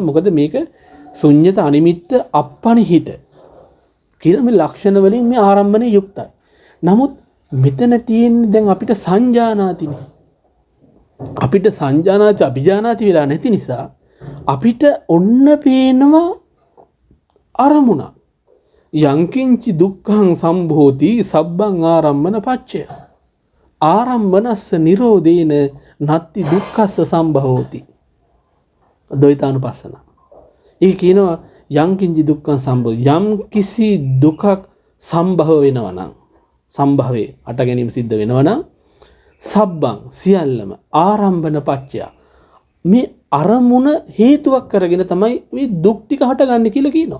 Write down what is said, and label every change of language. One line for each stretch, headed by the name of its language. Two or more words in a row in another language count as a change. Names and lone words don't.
Sinhala: මොකද මේක ශුන්්‍යත අනිමිත්ත අපනිහිත කියන මේ ලක්ෂණ වලින් මේ ආරම්භනේ යුක්තයි. නමුත් මෙතන තියෙන්නේ දැන් අපිට සංජානාතිනේ. අපිට
Pali: සංජානාති අභිජානාති
Sinhala: වෙලා නැති නිසා අපිට ඔන්න පේනවා අරමුණ.
Pali: යංකින්චි දුක්ඛං සම්භෝති සබ්බං ආරම්මන පච්චය. ආරම්මනස්ස නිරෝධේන නත්ති දුක්ඛස්ස සම්භවෝති.
Sinhala: ද්වෛතානුපස්සන. ඒ කියනවා
Pali: යංකින්චි දුක්ඛං සම්භෝති
Sinhala: යම් කිසි දුකක් සම්භව වෙනවා නම් සම්භවේ අට ගැනීම සිද්ධ වෙනවා නම් සබ්බං සියල්ලම
Pali: ආරම්භන පච්චය.
Sinhala: මේ අරමුණ හේතුවක් කරගෙන තමයි මේ දුක් ටික හටගන්නේ කියලා කියනවා.